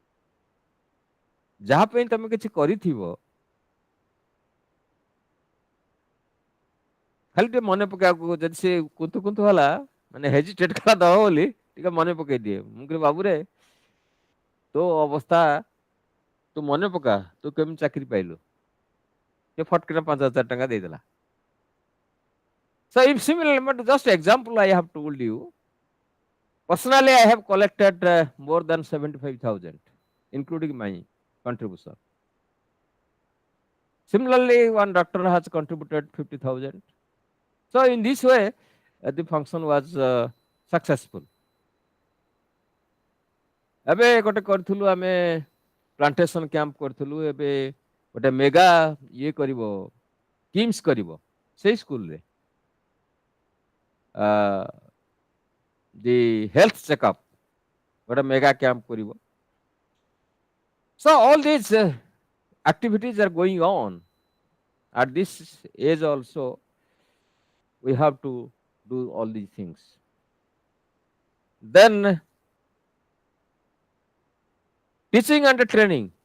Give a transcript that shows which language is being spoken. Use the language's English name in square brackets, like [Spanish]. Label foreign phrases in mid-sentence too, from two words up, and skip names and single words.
[Odia] ଯାହା ପାଇଁ ତମେ କିଛି କରିଥିବ, ଖାଲି ଟିକେ ମନେ ପକେଇବାକୁ, ଯଦି ସେ କୁନ୍ତୁ କୁନ୍ତୁ ହେଲା, ମାନେ ହେଜିଟେଟ କଲା ଦବ ବୋଲି, ଟିକେ ମନେ ପକେଇ ଦିଏ। ମୁଁ କହିଲି ବାବୁରେ, ତୋ ଅବସ୍ଥା ତୁ ମନେ ପକା, ତୁ କେମିତି ଚାକିରି ପାଇଲୁ। ସେ ଫଟକିନା 5,000 ଟଙ୍କା ଦେଇଦେଲା। [English] So if similar, but just example I have told you. Personally, I have collected more than 75,000, including my contribution. Similarly, one doctor has contributed 50,000. So in this way, the function was successful. [Odia] ଏବେ ଗୋଟେ କରିଥିଲୁ ଆମେ, [English] plantation camp [Odia] କରିଥିଲୁ। ଏବେ ଗୋଟେ ମେଗା ଇଏ କରିବ, କିମ୍ସ କରିବ ସେଇ ସ୍କୁଲରେ, [English] the health checkup [Odia] ଗୋଟେ [English] mega camp [Odia] କରିବ। [English] So all these activities are going on. At this age also, we have to do all these things. Then teaching and training.